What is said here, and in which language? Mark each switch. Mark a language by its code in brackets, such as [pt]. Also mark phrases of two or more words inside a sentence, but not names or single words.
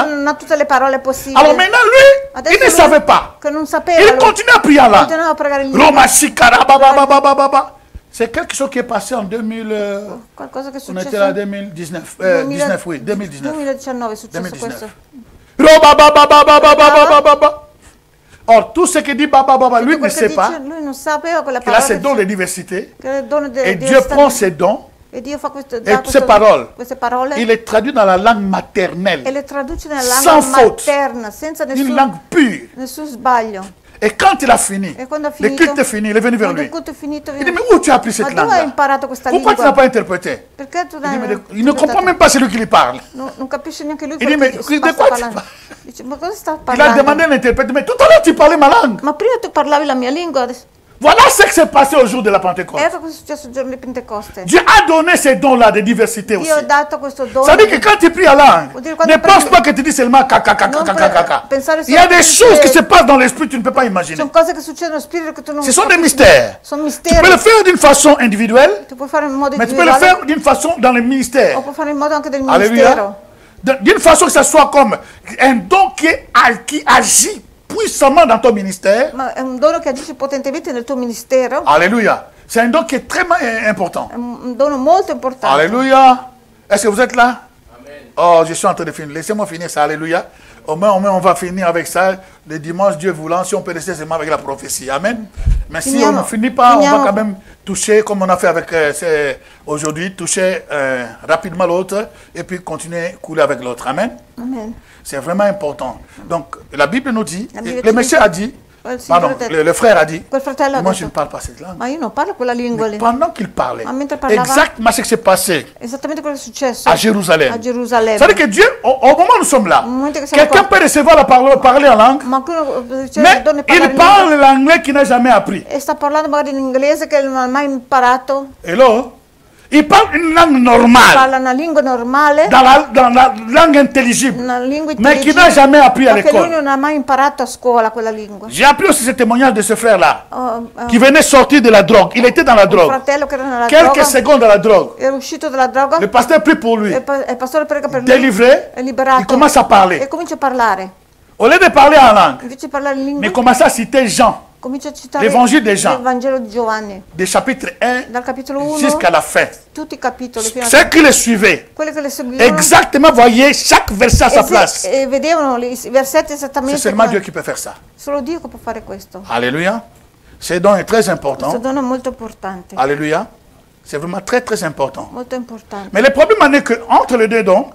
[it] non ha tutte le parole possibili. [fr] Alors maintenant, lui, [it] Adesso [fr] il ne [it] lui, [fr] savait pas. [it] che non sapeva, [fr] Il [it] lui, [fr] continue à prier en langue. [it] continuava a pregare in lingua. Roma shikara ba ba ba ba ba ba ba. [fr] C'est quelque chose qui est passé en 2000. [it] Qualcosa che è [fr] On était [it] successo [fr] là en 2019. 19, oui, 2019. [it] 2019 è successo 2019. questo. Roba ba ba ba ba ba ba ba ba ba ba. [fr] Or, tout ce qui dit ba ba ba ba, lui ne [it] Quel che [fr] sait pas [it] dice, lui non sapeva quella [fr] qu'il a [it] parola [fr] ses dons de diversité. [it] che è il dono [fr] Et [it] di [fr] Dieu prend ses dons [it] e Dio fa questo, [fr] et [it] dà [fr] toutes ces paroles. [it] queste parole [fr] Il les traduit dans la langue [it] e [fr] maternelle. [it] le traduce nella [fr] Sans [it] lingua [fr] faute. [it] materna senza [fr] Une langue pure. [it] nessun sbaglio. [fr] Et quand il a fini, [it] E quando ha [fr] le [it] finito, [fr] culte est fini, il est venu vers [it] quando il [fr] lui. [it] culto è finito, [fr] Il dit, mais où tu as appris [it] ma [fr] cette [it] dove hai [fr] langue? [it] imparato questa [fr] Pourquoi tu n'as [it] lingua? [fr] pas interprété? [it] Perché tu [fr] Il dit, mais [it] l'hai [fr] il ne comprend même pas celui qui lui parle. [it] non capisce neanche lui [fr] Il [it] quello [fr] dit, [it] che [fr] mais de [it] sta [fr] quoi tu [it] parlando. [fr] parles? [it] Dice, ma cosa sta [fr] Il a demandé [it] parlando? [fr] à l'interprète, mais tout à l'heure tu parlais ma langue. [it] Ma prima tu parlavi la mia lingua, adesso [fr] Voilà ce qui s'est passé au jour de la Pentecôte. [it] Ecco cosa è successo il giorno di Pentecoste. [fr] Dieu a donné ces dons-là de diversité aussi. [it] Io ho dato questo dono. [fr] Ça veut dire que quand tu pries à langue, ne pense pas que tu dis seulement caca. Il y a des choses qui se passent dans l'esprit que tu ne peux pas imaginer. [it] Sono cose che succedono nello spirito che tu non [fr] Ce sont des mystères. [it] Sono [fr] Tu [it] misteri. [fr] peux le faire d'une façon individuelle, [it] Tu puoi fare in modo [fr] mais tu peux le [it] individuale [fr] faire d'une façon dans le ministère. [it] o puoi fare in modo anche del [fr] Alléluia. [it] ministero. [fr] D'une façon que ça soit comme un don qui agit puissamment dans ton ministère. [it] Ma è un dono che agisce potentemente nel tuo ministero. [fr] Alléluia. C'est un don qui est très important. [it] È un dono molto importante. [fr] Alléluia. Est-ce que vous êtes là? Amen. Oh, je suis en train de finir. Laissez-moi finir ça. Alléluia. Au moins, on va finir avec ça. Le dimanche, Dieu voulant, si on peut rester seulement avec la prophétie. Amen. Mais si on ne finit pas, on va quand même toucher, comme on a fait avec aujourd'hui, toucher rapidement l'autre et puis continuer à couler avec l'autre. Amen. Amen. C'est vraiment important. Donc, la Bible nous dit, le monsieur a dit, pardon, le frère a dit, moi je ne parle pas cette langue. [it] Ma io non parlo quella lingua lì. [fr] Pendant qu'il parlait, [it] Ma mentre parlava, [fr] exactement ce qui s'est passé [it] esattamente quello che è successo [fr] à Jérusalem. [it] a Gerusalemme. [fr] C'est-à-dire que Dieu, au moment où nous sommes là, [it] momento che siamo [fr] quelqu'un [it] qua, [fr] peut recevoir la parole, parler en langue, [it] ma quello [fr] mais [it] donne [fr] il parle l'anglais qu'il n'a jamais appris. [it] e sta parlando magari in inglese che non ha mai imparato. Hello? [fr] Il parle une langue normale, [it] Parla una lingua normale, [fr] dans la langue intelligible, [it] una lingua [fr] mais qu'il n'a jamais appris à [it] ma che lui [fr] l'école. [it] non ha mai imparato a scuola quella lingua. [fr] J'ai appris aussi ce témoignage de ce frère-là, [it] Oh, [fr] qui venait sortir de la drogue. Il était dans la [it] un [fr] drogue. [it] fratello che era nella [fr] Quelques [it] droga, [fr] secondes dans la drogue. [it] era uscito dalla droga, [fr] Le pasteur prie pour lui. [it] e il pastore prega per lui, [fr] Délivré, [it] è liberato [fr] il commence à parler. [it] e comincia a parlare. [fr] Au lieu de parler en langue, [it] Invece di parlare in [fr] mais [it] lingua, [fr] commence à citer Jean, [it] comincia a citare [fr] l'Evangile di Jean. [it] il Vangelo di Giovanni, [fr] des chapitres 1 [it] dal capitolo 1 [fr] jusqu'à la fin. [it] tutti i capitoli fino a [fr] Ceux qui le suivaient, [it] quelli che le seguivano [fr] exactement, voyez chaque verset à sa place. [it] e vedevano i versetti [fr] C'est [it] esattamente [fr] seulement [it] come- [fr] Dieu qui peut faire ça. [it] solo Dio che può fare questo. [fr] Alléluia. Ce don est très [it] Questo [fr] important. [it] dono è molto importante, [fr] Alléluia. C'est vraiment très très important. [it] molto importante. [fr] Mais le problème est qu'entre les deux dons,